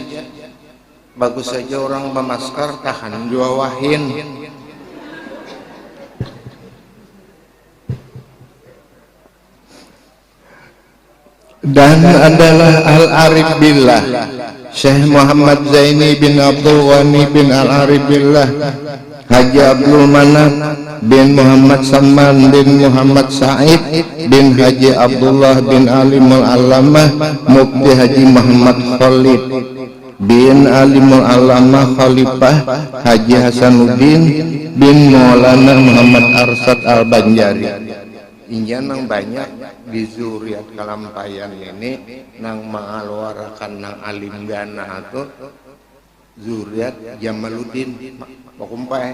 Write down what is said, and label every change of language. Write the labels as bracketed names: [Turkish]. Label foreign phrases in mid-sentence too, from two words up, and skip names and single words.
[Banjar] Bagus saja orang bermasker tahan jua wahin. Dan adalah Al-Arif Billah Syekh Muhammad Zaini bin Abdul Ghani bin Al-Arif Billah, Haji Abdul Manaf bin Muhammad Saman bin Muhammad Said bin Haji Abdullah bin Alimul Alamah Mufti Haji Muhammad Khalid bin Alimul Alamah Khalifah Haji Hasanuddin bin Maulana Muhammad Arsad Al-Banjari. Inja nang banyak di zuriat kalampayan ini nang mengeluarkan nang alim gana atau zuriat Jamaluddin Bakumpai.